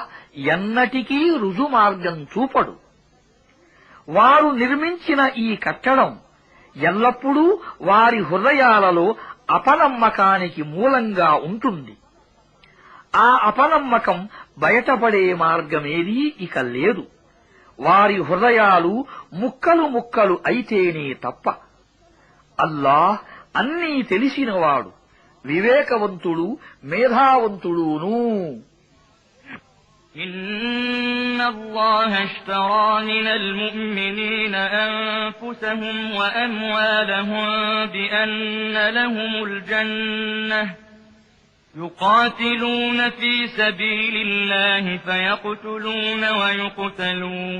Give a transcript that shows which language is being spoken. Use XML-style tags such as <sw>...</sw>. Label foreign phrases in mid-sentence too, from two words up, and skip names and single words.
<te>ఎన్నటికీ రుజుమార్గం చూపడు వారు నిర్మించిన ఈ కట్టడం ఎల్లప్పుడూ వారి హృదయాలలో అపనమ్మకానికి మూలంగా ఉంటుంది ఆ అపనమ్మకం బయటపడే మార్గమేదీ ఇక లేదు వారి హృదయాలు ముక్కలు ముక్కలు అయితేనే తప్ప అల్లాహ్ అన్నీ తెలిసినవాడు వివేకవంతుడు మేధావంతుడును</te> <ar>إن الله اشترى من المؤمنين أنفسهم وأموالهم بأن لهم الجنة يقاتلون في سبيل الله فيقتلون ويقتلون</ar>